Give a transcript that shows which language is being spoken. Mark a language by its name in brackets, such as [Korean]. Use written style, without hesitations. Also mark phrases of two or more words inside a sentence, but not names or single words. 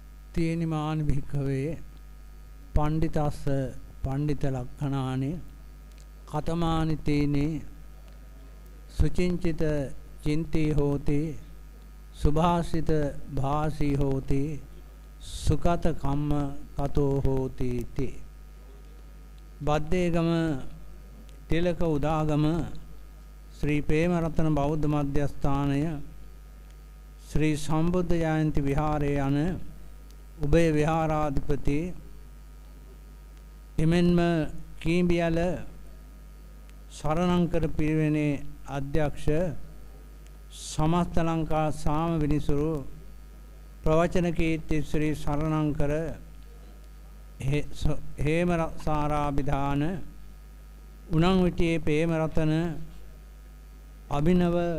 [Pali] තේනිමානි භික්ඛවේ පණ්ඩිතස්ස පණ්ඩිත ලක්ඛණානි කතමානි තේනේ සුචින්චිත චින්තී හෝති සුභාසිත භාසී හෝති සුකත කම්ම කතෝ හෝති තේ [Sinhala] බද්දේගම තිලක උදාගම ශ්‍රී ප්‍රේමරතන බෞද්ධ මධ්‍යස්ථානය ශ්‍රී සම්බුද්ධ ජයන්ති විහාරයේ යන උභය විහාරාධිපති එමෙන්ම කීඹියල සරණංකර පිරිවෙනේ අධ්‍යක්ෂ සමස්ත ලංකා සාම විනිසුරු ප්‍රවචන කීර්ති ශ්‍රී සරණංකර හේමසාරාභිධාන උණංවිටියේ ප්‍රේමරතන අභිනව